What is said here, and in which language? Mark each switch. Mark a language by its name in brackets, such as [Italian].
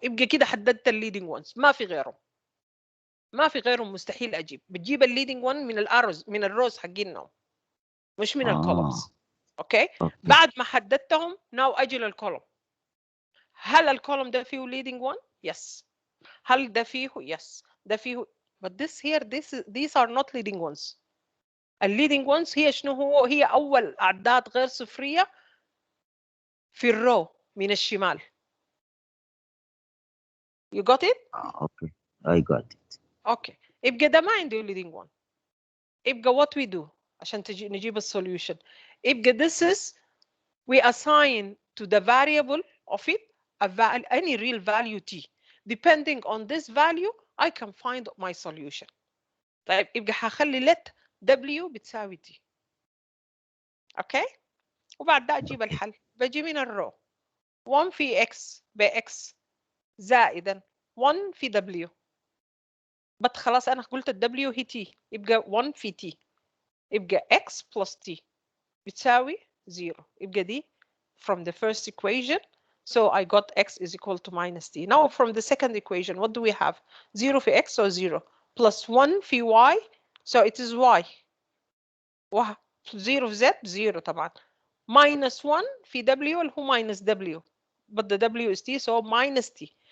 [Arabic] يبقى كده حددت الليدنج وانز ما في غيرهم. ما في غيرهم مستحيل أجيب. بتجيب الليدنج وان من الأرز من الروز حقينهم مش من الكولومز. اوكي بعد ما حددتهم ناو أجي للكولوم. هل الكولوم ده فيه leading one؟ [English] Yes. [Arabic] هل ده فيه؟ [English] Yes. [Arabic] ده فيه. [English] But this here these are not leading ones. [Arabic] الليدنج ones هي شنو هي أول أعداد غير صفرية في الرو من الشمال. [English] You got it? Okay, I got it. Okay. [Arabic] يبقى ده ما عنده leading one. يبقى [English] what we do [Arabic] عشان نجيب السوليوشن. [English] يبقى this is we assign to the variable of it any real value t. Depending on this value I can find my solution. [Arabic] طيب يبقى هخلي let w بتساوي t. اوكي وبعد ده اجيب الحل. بجي من الرو 1 في x بx زائدا 1 في w. بس خلاص انا قلت الw هي t يبقى 1 في t يبقى [English] x plus t [Arabic] بتساوي 0. يبقى دي [English] from the first equation. So I got x is equal to minus t. Now from the second equation what do we have? 0 في x or 0 plus 1 في y. So it is y. 0 في z 0 طبعا. minus 1 في w [Arabic] اللي هو [English] minus w. But the w is t so minus t.